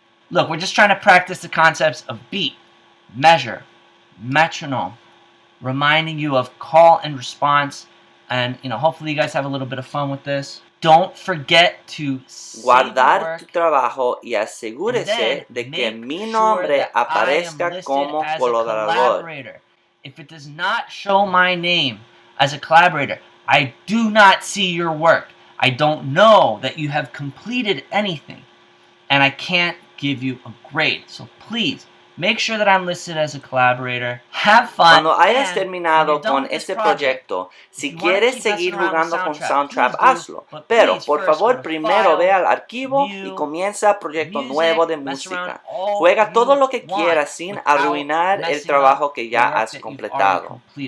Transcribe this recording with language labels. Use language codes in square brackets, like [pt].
[en] Look, we're just trying to practice the concepts of beat, measure, metronome, reminding you of call and response, and hopefully you guys have a little bit of fun with this. Don't forget to [es] guardar tu trabajo y asegúrese de que mi nombre aparezca como colaborador. [en] If it does not show my name as a collaborator, I do not see your work. I don't know that you have completed anything, and I can't give you a grade. So please, make sure that I'm listed as a collaborator. Have fun. [es] Cuando hayas terminado con este proyecto, si quieres seguir jugando con SoundTrap, hazlo. Pero, por favor, primero ve al archivo y comienza el proyecto nuevo de música. Juega todo lo que quieras sin arruinar el trabajo que ya has completado.